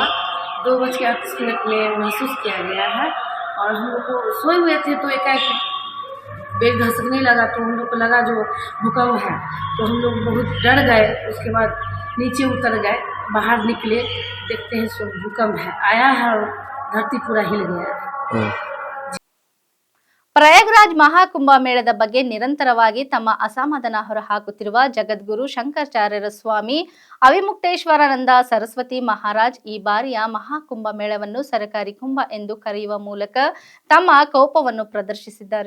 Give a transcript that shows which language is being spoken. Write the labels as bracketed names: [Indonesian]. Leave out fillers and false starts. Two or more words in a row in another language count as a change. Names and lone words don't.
[Hindi] 2:38 में महसूस किया गया है और हम लोग को सोए हुए थे तो एकाएक बेड धसकने लगा तो हम लोग को लगा जो भूकंप है, तो हम लोग बहुत डर गए. उसके बाद नीचे उतर गए, बाहर निकले, देखते हैं सो भूकंप है आया है और धरती पूरा हिल गया है. [Kannada] ಪ್ರಯಾಗ್ರಾಜ್ ಮಹಾಕುಂಭ ಮೇಳದ ಬಗ್ಗೆ ನಿರಂತರವಾಗಿ ತಮ್ಮ ಅಸಮಾಧಾನ ಹೊರಹಾಕುತ್ತಿರುವ ಜಗದ್ಗುರು ಶಂಕರಾಚಾರ್ಯರ ಸ್ವಾಮಿ ಅವಿಮುಕ್ತೇಶ್ವರಾನಂದ ಸರಸ್ವತಿ ಮಹಾರಾಜ್ ಈ ಬಾರಿಯ ಮಹಾಕುಂಭ ಮೇಳವನ್ನು ಸರಕಾರಿ ಕುಂಭ ಎಂದು ಕರೆಯುವ ಮೂಲಕ ತಮ್ಮ ಕೋಪವನ್ನು ಪ್ರದರ್ಶಿಸಿದ್ದಾರೆ.